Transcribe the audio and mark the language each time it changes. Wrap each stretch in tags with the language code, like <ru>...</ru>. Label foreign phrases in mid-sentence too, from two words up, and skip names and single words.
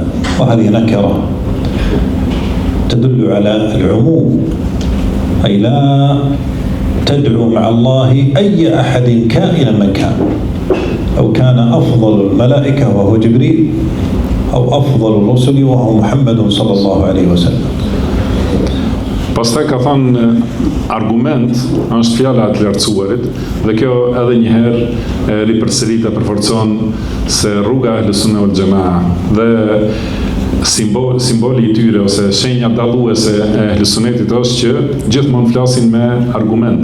<ar>وهذه نكرة تدل على العموم أي لا تدعو مع الله أي أحد كائنا من كان أو كان أفضل الملائكة وهو جبريل أو أفضل الرسل وهو محمد صلى الله عليه وسلم.</ar> <sq>Pastaj ka thënë argument është fjala e të lartësuarit dhe kjo edhe një herë ripërsërit e përforcon se rruga e Ahlus-Sunna wal Jamaa dhe simboli I tyre ose shenja dalluese e Ahlus-Sunnetit është që gjithmonë flasin me argument.</sq>